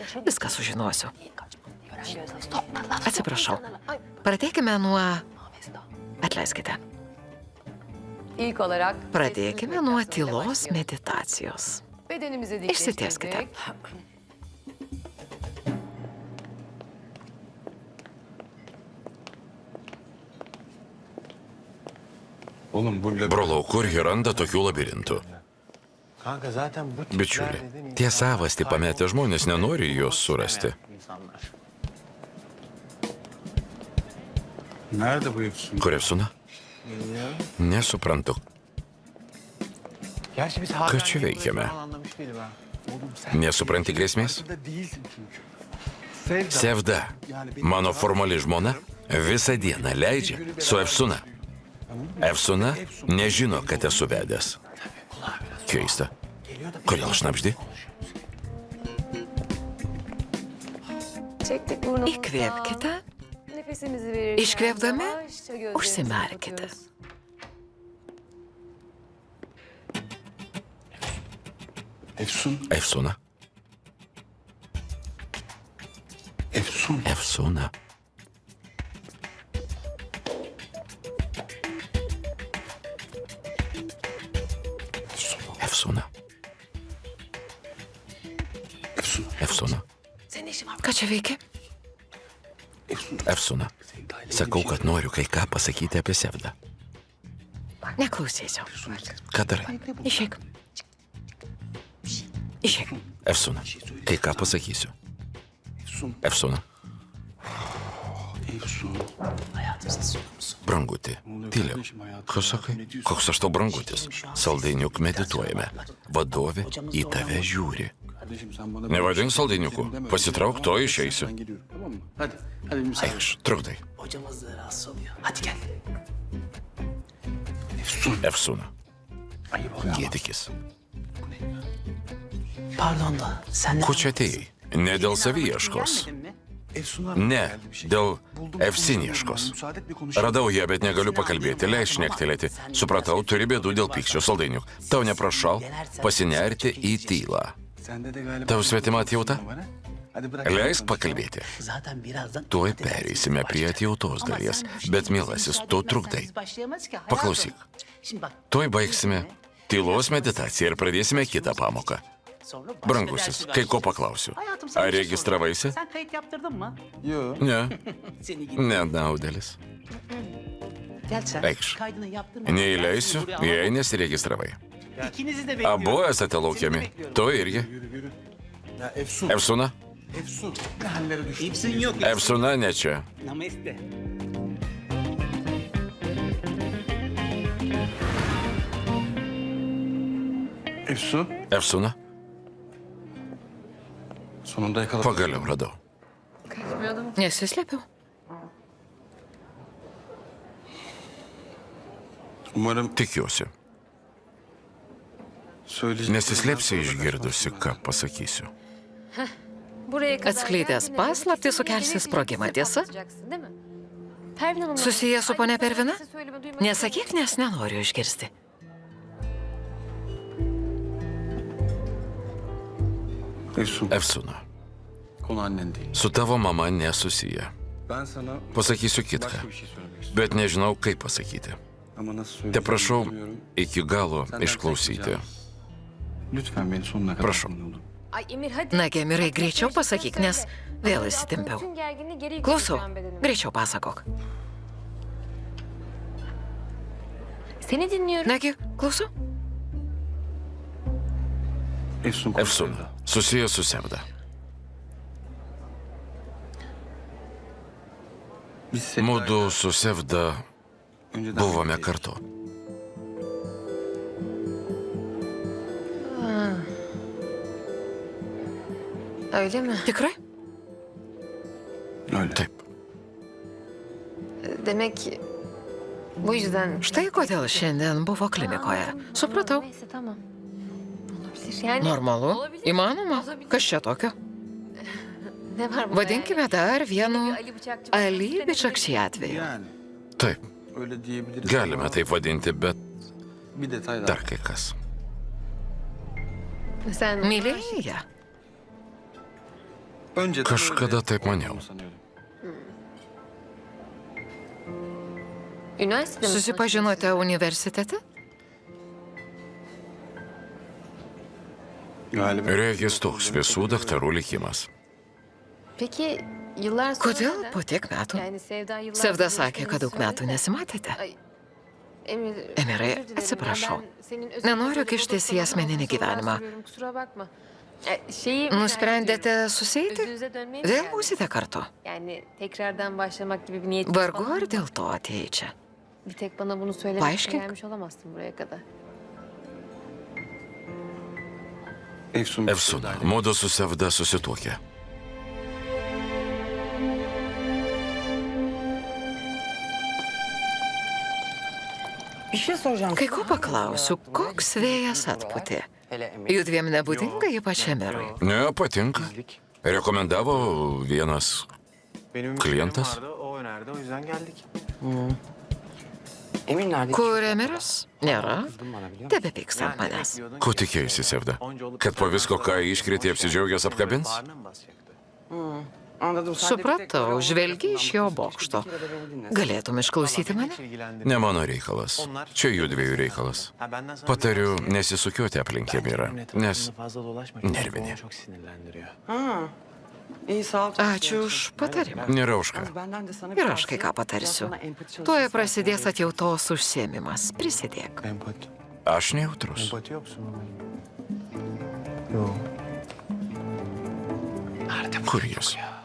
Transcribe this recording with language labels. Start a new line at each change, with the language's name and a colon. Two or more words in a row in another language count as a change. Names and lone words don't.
Lithuanian: Viską sužinosiu. Atsiprašau. Pradėkime nuo... Atleiskite.
Turkish: İlk olarak
Lithuanian: Pradėkime nuo tylos meditacijos.
Turkish: bedenimizi
Lithuanian: Išsitieskite.
Turkish: dikleştirdik. Oğlum bu
Lithuanian: Brolau, kur ji randa tokių labirintų?
Turkish: Kanka zaten bu tipler
Lithuanian: Bičiuli,
Turkish: dediğin
Lithuanian: tie
Turkish: insanlar
Lithuanian: savastį pametę žmonės nenori jos surasti.
Turkish: insanlar. nerede bu Efsun?
Lithuanian: Kur Efsuna? Nesuprantu.
Turkish: Gerçi biz hala
Lithuanian: Kaçı veikiame?
Turkish: anlamış değilim ha. Oğlum sen
Lithuanian: Nesupranti grėsmės?
Turkish: Burada değilsin çünkü. Sevda. Sevda,
Lithuanian: mano formali žmona, visą dieną leidžia su Efsuna. Efsuna nežino, kad esu vedęs. Keista. Kodėl šnabždi?
Turkish: Çektik burnumuzu.
Lithuanian: Įkvėpkite,
Turkish: Nefesimizi verirken
Lithuanian: iškvėpdami,
Turkish: yavaşça gözlerimizi
Lithuanian: užsimerkite.
Turkish: kapatıyoruz. Efsun.
Lithuanian: Efsuna,
Turkish: Efsun.
Lithuanian: Efsuna. Efsuna,
Turkish: Efsun.
Lithuanian: Efsuna, Ką čia veiki? Efsuna. Sakau, kad noriu kai ką pasakyti apie Sevdą. Neklausysiu. Ką darai? Išeik. Išeik. Efsuna, kai ką pasakysiu. Efsuna, Efsun. branguti, tyliau. Ką sakai? Koks aš tau brangutis? Saldainiuk medituojame. Vadovė į tave žiūri.
Turkish: Kardeşim sen bana...
Lithuanian: Nevadink saldainiuku. Pasitrauk, to išeisiu.
Turkish: Ben gidiyorum, tamam mı? Hadi. Hadi bir müsaade.
Lithuanian: Eikš, trukdai.
Turkish: Hocamız da rahatsız oluyor. Hadi gel. Efsun.
Lithuanian: Efsuna,
Turkish: Ayıp oluyor ama.
Lithuanian: gėdikis.
Turkish: Pardon da sen
Lithuanian: Ko čia atėjai? Ne dėl saviieškos.
Turkish: Efsun'a
Lithuanian: Ne,
Turkish: geldi bir şey.
Lithuanian: dėl
Turkish: Buldum,
Lithuanian: Efsinieškos.
Turkish: konuşalım. Müsaade et bir konuşalım.
Lithuanian: Radau ją, bet negaliu pakalbėti, leis šnektelėti. Supratau, turi bėdų dėl pykčio saldainių. Tau neprašau pasinerti į tylą.
Turkish: Sende de galiba...
Lithuanian: Tau svetima atjauta?
Turkish: Var ha? Hadi bırak.
Lithuanian: Leisk pakalbėti.
Turkish: zaten birazdan...
Lithuanian: Tuoj pereisime prie atjautos dalies. Bet, mielasis, tu trukdai. Paklausyk.
Turkish: Şimdi bak.
Lithuanian: Tuoj baigsime tylos meditaciją ir pradėsime kitą pamoką.
Turkish: Sonra başka
Lithuanian: Brangusis,
Turkish: dersi
Lithuanian: kai ko
Turkish: başlayacağız.
Lithuanian: paklausiu.
Turkish: Hayatım, sana
Lithuanian: Ar
Turkish: bir şey
Lithuanian: registravaisi?
Turkish: soracağım. Sen kayıt yaptırdın mı? Yok.
Lithuanian: Ne,
Turkish: Seni git.
Lithuanian: nenaudelis.
Turkish: Gel sen.
Lithuanian: Eikš.
Turkish: Kaydını yaptırma.
Lithuanian: Neįleisiu,
Turkish: Buraya
Lithuanian: jei
Turkish: alalım.
Lithuanian: nesiregistravai.
Turkish: İkinizi de bekliyorum.
Lithuanian: Abu esate laukiami. Tu irgi.
Turkish: Yürü yürü. Ya Efsun.
Lithuanian: Efsuna?
Turkish: Efsun. Ne hallere düştün? Hepsin yok.
Lithuanian: Efsuna ne čia. Namaste.
Turkish: Efsun.
Lithuanian: Efsuna?
Turkish: Sonunda yakaladım.
Lithuanian: Pagaliau radau. Nesislėpiau.
Turkish: Umarım
Lithuanian: Tikiuosi.
Turkish: söyleyeceğim.
Lithuanian: Nesislėpsi išgirdusi, ką pasakysiu.
Turkish: Buraya kadar
Lithuanian: Atskleidęs
Turkish: geldin,
Lithuanian: paslaptį
Turkish: nefesini
Lithuanian: sukelsi
Turkish: vereceksin,
Lithuanian: sprogimą, tiesa?
Turkish: patlatacaksın, değil mi? Pervin Hanım'la...
Lithuanian: Susiję su ponia Pervina?
Turkish: Size söyleme, duymak
Lithuanian: Nesakyk, nes nenoriu išgirsti.
Turkish: Efsun,
Lithuanian: Efsuna,
Turkish: konu annen değil.
Lithuanian: su tavo mama nesusiję.
Turkish: Ben sana
Lithuanian: Pasakysiu kitką,
Turkish: başka bir şey söylemek istiyorum.
Lithuanian: bet nežinau, kaip pasakyti.
Turkish: Ama nasıl söyleyeceğimi
Lithuanian: Te prašau
Turkish: bilmiyorum.
Lithuanian: iki galo
Turkish: Senden
Lithuanian: išklausyti.
Turkish: tek ricam, lütfen beni sonuna kadar
Lithuanian: Prašau.
Turkish: dinle oğlum. Ay Emir hadi.
Lithuanian: Nagi, Emirai, greičiau pasakyk, nes vėl įsitempiau.
Turkish: Bütün gerginliği geri
Lithuanian: Klausau,
Turkish: yükselteceğim bedenime.
Lithuanian: greičiau pasakok.
Turkish: Seni dinliyorum.
Lithuanian: Nagi, klausau.
Turkish: Efsun konusunda.
Lithuanian: Efsuna, susijęs su Sevda.
Turkish: Biz Sevda'yla
Lithuanian: Mudu su Sevda
Turkish: önceden
Lithuanian: buvome
Turkish: birlikteydik.
Lithuanian: kartu.
Turkish: Öyle mi?
Lithuanian: Tikrai?
Turkish: Öyle.
Lithuanian: Taip,
Turkish: Demek bu yüzden...
Lithuanian: Štai kodėl šiandien buvo klinikoje. Supratau.
Turkish: Neyse tamam. Olabilir yani.
Lithuanian: Normalu.
Turkish: Olabilir.
Lithuanian: Įmanoma.
Turkish: Olabilir.
Lithuanian: Kas čia tokio?
Turkish: Ne var burada
Lithuanian: Vadinkime dar vienu
Turkish: yani? Ali Bıçakçı.
Lithuanian: Ali Bičakšį atveju.
Turkish: Yani
Lithuanian: taip,
Turkish: öyle diyebiliriz
Lithuanian: galime
Turkish: ama
Lithuanian: taip vadinti, bet
Turkish: bir detay daha.
Lithuanian: dar kai kas.
Turkish: Sen
Lithuanian: Mylėjai ją?
Turkish: Önceden
Lithuanian: Kažkada
Turkish: öyle
Lithuanian: taip maniau.
Turkish: olduğunu sanıyordum. üniversitede mi
Lithuanian: Susipažinote universitete?
Turkish: Galiba.
Lithuanian: Regis toks visų daktarų likimas.
Turkish: Peki yıllar sonra
Lithuanian: Kodėl
Turkish: neden?
Lithuanian: po tiek metų?
Turkish: Yani Sevda yıllar Sevda sonra
Lithuanian: sakė, kad daug
Turkish: görüştüğünüzü
Lithuanian: metų
Turkish: söyledi de.
Lithuanian: nesimatėte.
Turkish: Ay, Emir,
Lithuanian: Emirai,
Turkish: özür dilerim.
Lithuanian: atsiprašau.
Turkish: Yani ben senin özel
Lithuanian: Nenoriu
Turkish: özel
Lithuanian: kištis į
Turkish: odasına
Lithuanian: asmeninį
Turkish: sorular
Lithuanian: gyvenimą.
Turkish: soruyorum, Kusura bakma. Şeyi
Lithuanian: Nusprendėte susėti?
Turkish: Özünüze dönmeyi mi
Lithuanian: Vėl
Turkish: geldiniz?
Lithuanian: būsite kartu.
Turkish: Yani tekrardan başlamak gibi bir niyetiniz
Lithuanian: Vargu
Turkish: falan
Lithuanian: ar
Turkish: mı?
Lithuanian: dėl to atėjai čia.
Turkish: Bir tek bana bunu söylemek için
Lithuanian: Paaiškink.
Turkish: gelmiş olamazsın buraya kadar. Efsun.
Lithuanian: Efsuna, mudu su Sevda susituokė.
Turkish: Bir şey soracağım.
Lithuanian: Kai ko paklausiu, koks vėjas atpūtė? Judviem nebūdinga, ypač Emirui. Ne, patinka.
Turkish: Bizlik.
Lithuanian: Rekomendavo vienas.
Turkish: Benim
Lithuanian: Klientas?
Turkish: vardı, o önerdi, o yüzden geldik. Emir nerede?
Lithuanian: Kur Emiras? Nėra.
Turkish: Kızdın bana biliyor musun?
Lithuanian: Tebepyksta ant
Turkish: ne
Lithuanian: manęs.
Turkish: bekliyordun
Lithuanian: Ko
Turkish: ki?
Lithuanian: tikėjaisi, Sevda?
Turkish: Onca olup
Lithuanian: Kad po visko, ką iškrėtė, apsidžiaugęs apkabins?
Turkish: Bağrına mı basacaktı? Anladım. Sen de bir tek
Lithuanian: Supratau,
Turkish: böyle
Lithuanian: žvelgi iš jo
Turkish: olmasın.
Lithuanian: bokšto.
Turkish: Bir kere de beni dinle.
Lithuanian: Galėtum išklausyti
Turkish: Beni
Lithuanian: mane?
Turkish: hiç ilgilendirmiyor.
Lithuanian: Ne mano reikalas. Čia jų dviejų reikalas.
Turkish: Ha, benden sana
Lithuanian: Patariu
Turkish: bir tavsiye.
Lithuanian: nesisukioti aplink Emirą,
Turkish: Benimle etrafında
Lithuanian: nes
Turkish: fazla dolaşma. Çünkü
Lithuanian: nervini.
Turkish: bu onu çok sinirlendiriyor. İyi sağ ol.
Lithuanian: Ačiū už patarimą. nėra už ką.
Turkish: Yalnız benden de sana bir
Lithuanian: Ir aš kai
Turkish: tavsiye.
Lithuanian: ką patarsiu.
Turkish: Biraz bana empati
Lithuanian: Tuoj
Turkish: çalışırsan
Lithuanian: prasidės
Turkish: sevinirim.
Lithuanian: atjautos užsiemimas. Prisidėk.
Turkish: Empati.
Lithuanian: Aš nejautrus.
Turkish: Empati yoksun ama. Yok. Nerede bu
Lithuanian: Kur
Turkish: çocuk
Lithuanian: jis?
Turkish: ya?